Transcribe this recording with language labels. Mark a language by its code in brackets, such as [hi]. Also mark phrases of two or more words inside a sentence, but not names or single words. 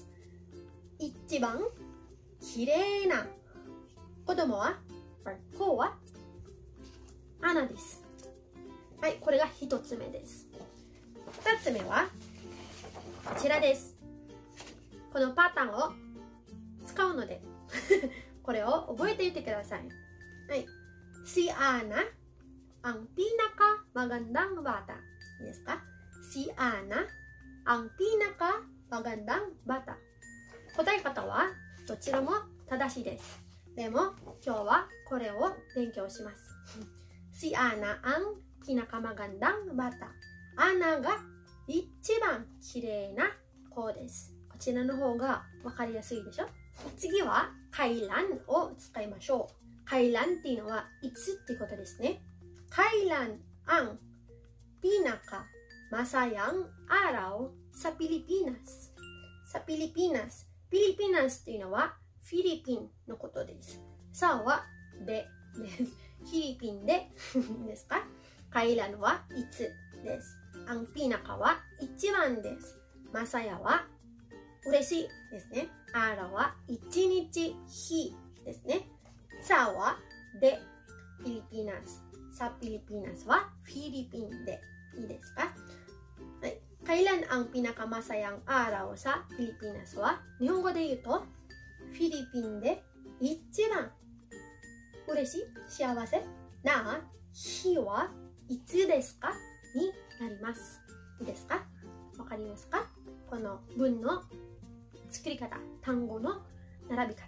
[ja] 一番きれいな子供は子はアナです。はい、これが一つ目です。二つ目はこちらです。このパターンを使うのでこれを覚えていてください。はい。 [tl] Si Ana ang pinakamagandang bata. [ja] いいですか？ [tl] Si Ana ang pinakamagandang bata。 [ja] 答え方はどちらも正しいです。でも今日はこれを勉強します。 [tl] Si Ana ang pinakamagandang bata。 [ja] アナが一番きれいな子です。こちらの方がわかりやすいでしょ？次はkailanを使いましょう。kailanっていうのはいつってことですね。 [tl] kailan ang pinakamasayang araw sa Pilipinas。 sa Pilipinas. [ja] ピリピナスっていうのはフィリピンのことです。さはでです。フィリピンでですか？kailanはいつです。 [tl] ang pinaka [ja] は一番です。masayaは嬉しいですね。arawは一日日ですね。さはでフィリピナス。さピリピナスはフィリピンでいいですか？はい。 [tl] kailan ang pinakamasayang araw sa Pilipinas [ja] は日本語で言うとフィリピンで一番嬉しい幸せな日はいつですかになります。いいですか？わかりますか？この文の作り方、単語の並び方。